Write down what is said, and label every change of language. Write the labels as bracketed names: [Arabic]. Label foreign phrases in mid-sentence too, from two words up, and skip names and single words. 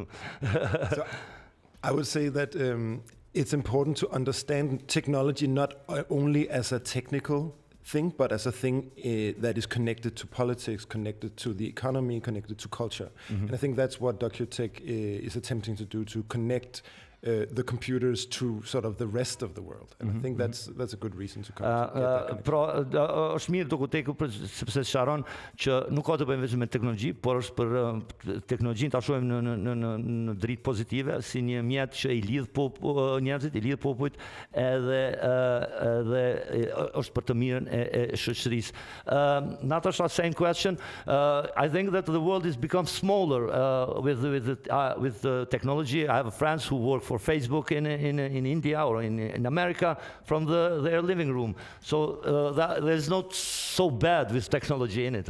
[English] So I would say that it's important to understand technology not only as a technical thing, but as a thing that is connected to politics, connected to the economy, connected to culture. And I think that's what DokuTech is attempting to do, to connect the computers to sort of the rest of the world. And I think that's a good reason to come to get that connection. [Albanian] Pra, është mirë DokuTech sepse sqaron që nuk ka të bëjë vetëm me teknologji, por është për teknologjinë ta shohim në dritë pozitive, si një mjet që i lidh njerëzit, i lidh popujt, edhe është për të mirën e shoqërisë. [English] Natasha, same question. I think that the world has become smaller with technology. I have friends who work for Facebook in India or in America from their living room. So there's not so bad with technology in it.